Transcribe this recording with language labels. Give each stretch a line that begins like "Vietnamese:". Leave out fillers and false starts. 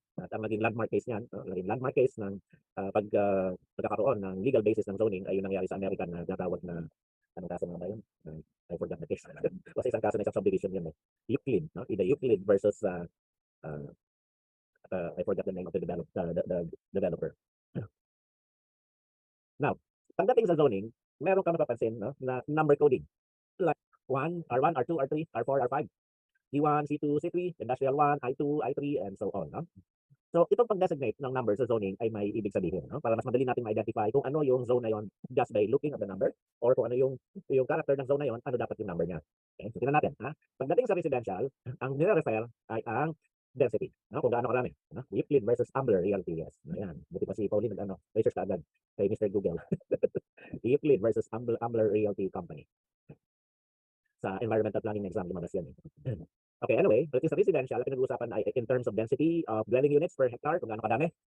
Filipino: At ang naging landmark case niyan, naging landmark case ng pagkakaroon ng legal basis ng zoning ay yung nangyari sa Amerika na natawag na anong kaso nga ba yun?
English: I forgot the case.
Filipino: Kasi isang kaso na isang subdivision yun. Euclid, no?
English: Either Euclid versus I forgot the name of the developer.
Filipino: Now, pagdating sa zoning, meron ka mapapansin no, na number coding.
English: Like R1, R2, R3, R4, R5, C1, C2, C3, Industrial 1, I2, I3, and so on. No?
Filipino: So, itong pag-designate ng number sa zoning ay may ibig sabihin. No? Para mas madali natin ma-identify kung ano yung zone na yon
English: just by looking at the number
Filipino: or kung ano yung character ng zone na yon, ano dapat yung number niya. Okay? So, tingnan natin. Ha? Pagdating sa residential, ang nire-refer ay ang density. No? Kung gaano karami. No?
English: Euclid versus Ambler Realty.
Filipino: Yes. Ayan. Buti pa si Pauline research ka agad kay Mr. Google. Euclid versus Ambler Realty Company. Sa environmental planning exam, lumabas yan.
English: Okay, anyway, but sa residential, pinag-uusapan ay in terms of density of dwelling units per hectare,
Filipino: kung gaano kadami.